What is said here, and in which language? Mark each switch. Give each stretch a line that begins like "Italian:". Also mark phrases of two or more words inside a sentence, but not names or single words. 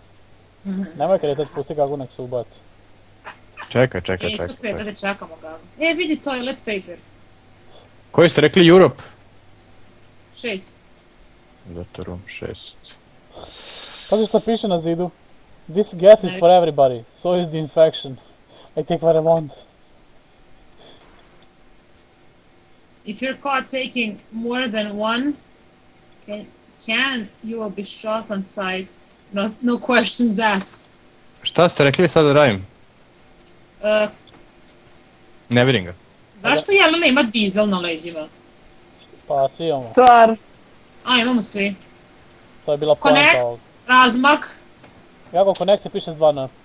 Croatian: Nemoj kretati, pusti kako nek se ubaci. Čekaj. Sutra da čekamo ga. Vidi
English: toilet paper.
Croatian: Koji ste rekli Europe? 6. Zato room 6. Pazi što piše na zidu.
English: This gas is for everybody, so is the infection. I take what I want. If you're caught taking more than one, you will be shot on sight. No questions asked.
Croatian: Šta ste rekli sad da radim? Ne vidim ga. Zašto Jelena ima dizel na leđima? Pa svi imamo. Stvar. Imamo svi. To je bila poanta Connect, ovog. razmak, Jako connect se piše s 2 N.